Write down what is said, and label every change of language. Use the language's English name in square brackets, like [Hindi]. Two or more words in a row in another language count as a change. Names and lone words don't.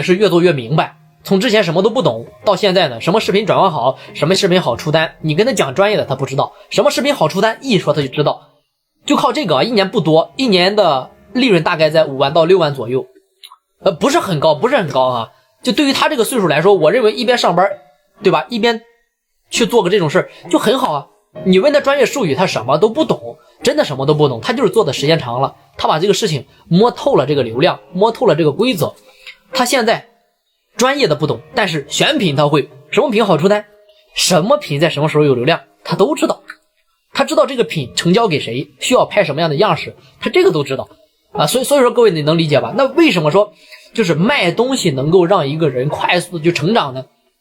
[Chinese] 是越做越明白，從之前什麼都不懂到現在呢，什麼視頻轉换好，什麼视頻好出單，你跟他講專業的他不知道，什麼視頻好出單一說他就知道，就靠這個1年不多，1年的利潤大概在5萬到6萬左右，不是很高就對於他這個歲數來說，我認為一邊上班對吧，一邊去做個這種事就很好你問他專業術語他什麼都不懂，真的什麼都不懂，他就是做的時間長了，他把這個事情摸透了，這個流量摸透了這個規則，他現在專業的不懂，但是選品他會，什麼品好出單，什麼品在什麼時候有流量他都知道，他知道這個品成交給誰，需要拍什麼樣的樣式，他這個都知道所以說各位你能理解吧？那為什麼說就是賣東西能夠讓一個人快速的去成長呢？